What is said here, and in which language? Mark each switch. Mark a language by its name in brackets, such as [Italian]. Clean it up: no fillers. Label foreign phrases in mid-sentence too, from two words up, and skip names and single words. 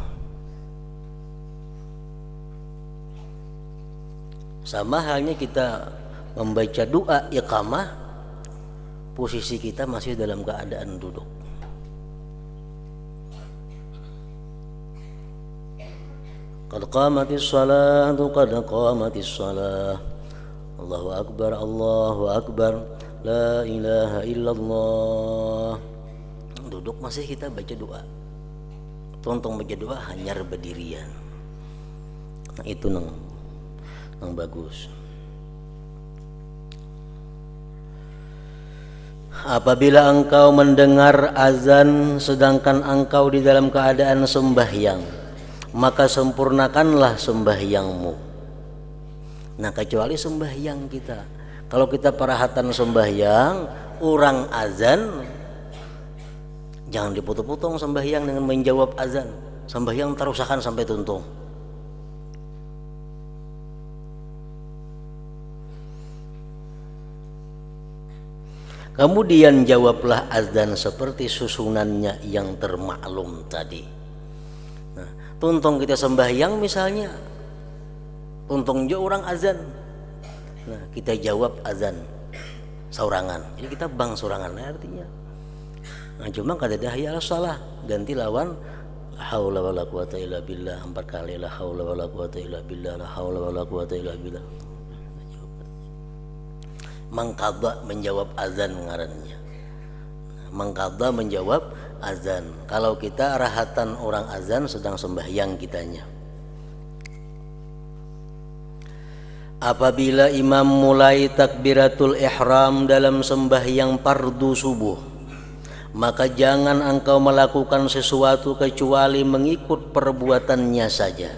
[Indonesian] Sama halnya kita membaca doa iqamah, posisi kita masih dalam keadaan duduk. [Arabic] قد قامت الصلاة، قد قامت الصلاة. الله أكبر، الله أكبر، لا إله إلا الله. [Banjar] Duduk masih kita baca doa. Tonton baca doa hanyar berdirian. Nah, itu nang bagus. [Indonesian] Apabila engkau mendengar azan sedangkan engkau di dalam keadaan sembahyang, maka sempurnakanlah sembahyangmu. Nah, kecuali sembahyang kita. Kalau kita perhatian sembahyang, orang azan, jangan dipotong-potong sembahyang dengan menjawab azan. [Banjar] Sembahyang terusakan sampai tuntung. [Indonesian] Kemudian jawablah azan seperti susunannya yang termaklum tadi. [Banjar] Nah, tuntung kita sembahyang misalnya, untung jo orang azan. Nah, kita jawab azan saurangan. Jadi kita bang saurangan artinya. Nah, cuma kata dah ya salah, ganti lawan [Arabic] لا حول ولا قوة إلا بالله [Banjar] 4 kali, [Arabic] لا حول ولا قوة إلا بالله, لا حول ولا قوة إلا بالله. [Banjar] Mengqadha menjawab azan ngarannya. [Indonesian] Mengqadha menjawab azan. [Banjar] Kalau kita rahatan orang azan sedang sembahyang kitanya. [Indonesian] Apabila imam mulai takbiratul ihram dalam sembahyang fardu subuh, maka jangan engkau melakukan sesuatu kecuali mengikut perbuatannya saja.